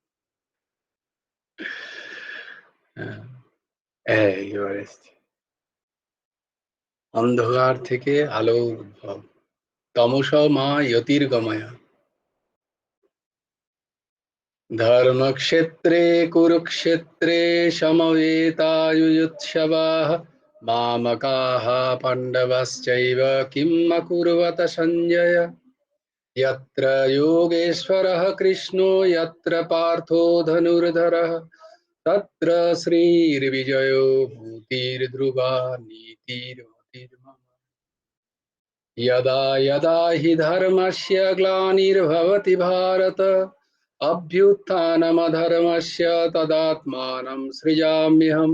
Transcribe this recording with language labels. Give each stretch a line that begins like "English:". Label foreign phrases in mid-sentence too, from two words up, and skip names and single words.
Bangla: এবার এসছে অন্ধকার থেকে আলো উদ্ভব,
Sanskrit: তমস মা জ্যোতির্গময়। ধর্মক্ষেত্রে কুরুক্ষেত্রে সমবেতায়ুৎসবাঃ মামকাঃ পাণ্ডবাশ্চৈব কিম অকুর্বত সঞ্জয়। यत्र योगेश्वरः कृष्णो यत्र पार्थो धनुर्धरः तत्र श्रीर्विजयो भूतिर्ध्रुवा नीतिर्मतिर्मम। यदा यदा हि धर्मस्य ग्लानिर्भवति भारत अभ्युत्थानमधर्मस्य तदात्मानं सृजाम्यहम्।